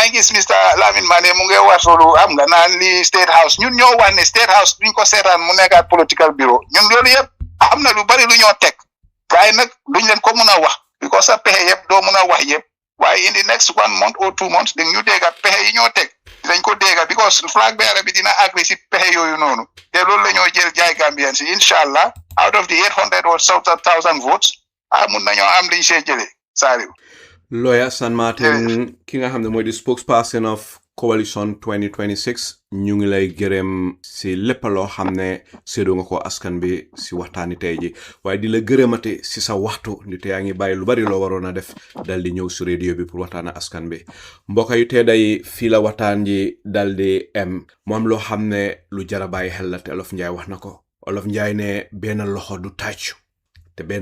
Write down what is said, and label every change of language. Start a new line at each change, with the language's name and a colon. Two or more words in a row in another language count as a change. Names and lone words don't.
Wolof: ngi gis Mr Lamin Manneh mu ngi wax loolu am nga naan li State House ñun ñoo wax ne State House duñ ko seetaan mu nekkaat
English: political bureau
Wolof: ñun loolu yëpp am na lu bari lu ñoo teg waaye nag duñ leen ko mun a wax because sa pexe yëpp doo mun a wax yëpp waaye
English: in the next 1 month or 2 months
Wolof: dañ ñu dégga pexe yi ñoo teg dinañ ko dégga because
English: flag bearer
Wolof: bi dina agree si pexe yooyu noonu te loolu la ñoo jël jaay Gambian si inshallah
English: out of the 800 or 1,000 votes
Wolof: mun nañoo am liñ see jëlee Saliou. Lawyer Assan Martin ki nga xam ne mooy di
English: spokesperson of Coalition-2026
Wolof: ñu ngi lay gërëm si lépp loo xam ne séddoo nga ko askan bi si waxtaani tey ji waaye di la gërëmate si sa waxtu ni te yaa ngi bàyyi lu bari loo waroon a def dal di ñëw si radio bi pour waxtaan askan bi mbokk yu tee day fii la waxtaan ji dal di mu am loo xam ne lu jara bàyyi xel la te Olof Njaay wax na ko Olof Njaay ne benn loxo du tàccu te benn